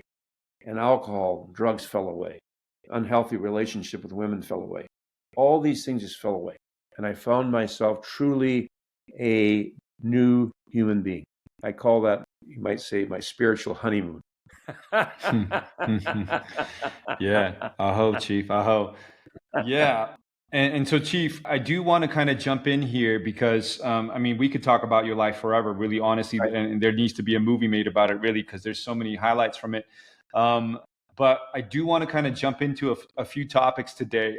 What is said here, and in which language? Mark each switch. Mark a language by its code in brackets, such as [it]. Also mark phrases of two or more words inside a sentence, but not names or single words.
[en] And alcohol, drugs fell away. Unhealthy relationship with women fell away. All these things just fell away. And I found myself truly a new human being. I call that, you might say, my spiritual honeymoon. Yeah, aho, Chief, aho. Yeah. And so, Chief, I do want to kind of jump in here because, we could talk about your life forever, really, honestly, Right. and there needs to be a movie made about it, really, because there's so many highlights from it. But I do want to kind of jump into a few topics today.